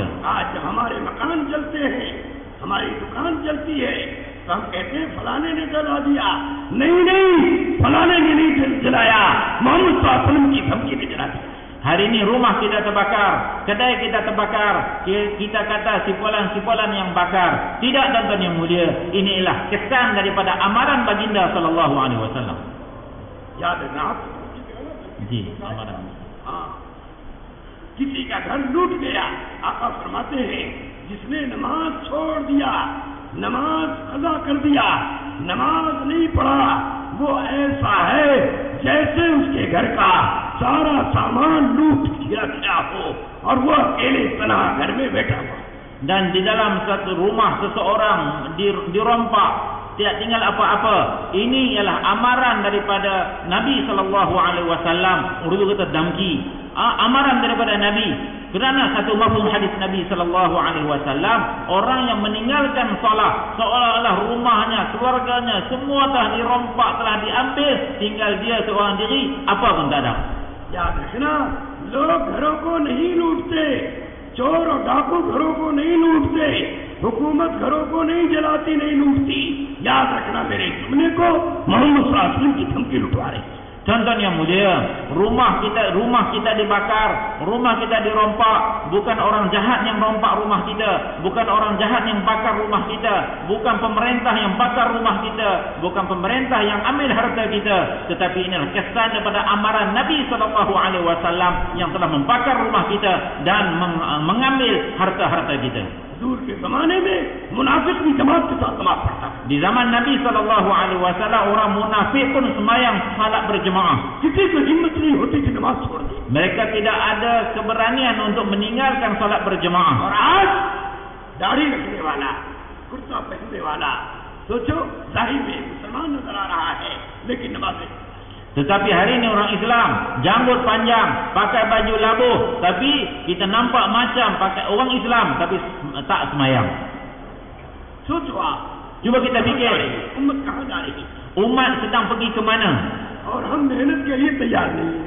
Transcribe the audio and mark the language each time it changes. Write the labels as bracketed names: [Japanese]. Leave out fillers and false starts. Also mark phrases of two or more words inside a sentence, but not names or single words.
[Urdu] آج ہمارے مکان جلتے ہیں، ہماری دکان جلتی ہے، تو ہم کہتے ہیں فلانے نے جلا دیا. نہیں، فلانے نے نہیں جلایا، محمد [Arabic] صلى الله عليه وسلم [Urdu] کی دھمکی نے جلا دیا. [Malay] Hari ini rumah kita terbakar, kedai kita terbakar, kita kata sipulan-sipulan yang bakar. Tidak, tuan-tuan yang mulia, inilah kesan daripada amaran baginda [Arabic] صلى الله عليه وسلم. [Urdu] जी, amaran. کسی کا گھر لٹ گیا، آقا فرماتے ہیں جس نے نماز چھوڑ دیا، نماز قضا کر دیا، نماز نہیں پڑھا، وہ ایسا ہے جیسے اس کے گھر کا سارا سامان لوٹ کیا گیا ہو اور وہ اکیلے تنا گھر میں بیٹھا ہوا. [Malay] Dan di dalam satu rumah seseorang dirompak, tidak tinggal apa-apa. Ini ialah amaran daripada Nabi SAW. Urdu kata damki. Amaran daripada Nabi. Kerana satu mafhum hadis Nabi SAW, orang yang meninggalkan salat seolah-olah rumahnya, keluarganya, semua telah dirompak, telah diambil, tinggal dia seorang diri, apa pun tak ada. [Urdu] یاد رکھنا، لوگ گھروں کو نہیں لوٹتے، چور اور ڈاکو گھروں کو نہیں لوٹتے، حکومت گھروں کو نہیں جلاتی، نہیں لوٹتی. یاد رکھنا میرے سننے کو, मोहम्मद [Arabic] صلى الله عليه وسلم [Urdu] کی دھمکی لٹوا رہی. [Malay] Contoh yang mulia, rumah kita dibakar, rumah kita dirompak, bukan orang jahat yang rompak rumah kita, bukan orang jahat yang bakar rumah kita, bukan pemerintah yang bakar rumah kita, bukan pemerintah yang ambil harta kita, tetapi inilah kesan daripada amaran Nabi SAW yang telah membakar rumah kita dan mengambil harta-harta kita. [Urdu] دور کے زمانے میں منافق بھی جماعت کے ساتھ نماز پڑھتا. [Malay] Di zaman Nabi SAW, orang munafik pun sembahyang salat berjemaah. [Urdu] کسی کو ہمت نہیں ہوتی کہ نماز چھوڑ دے. [Malay] Mereka tidak ada keberanian untuk meninggalkan salat berjemaah. [Urdu] اور آج داڑھی رکھنے والا، کرتا پہننے والا، سوچو ظاہر میں مسلمان نظر آ رہا ہے، لیکن نماز نہیں. [Malay] Tetapi hari ini orang Islam janggut panjang, pakai baju labuh, tapi kita nampak macam pakai orang Islam tapi tak semayang. Cuba kita fikir, umat sedang pergi ke mana? [Urdu] اور ہم محنت کے لیے تیار نہیں ہے.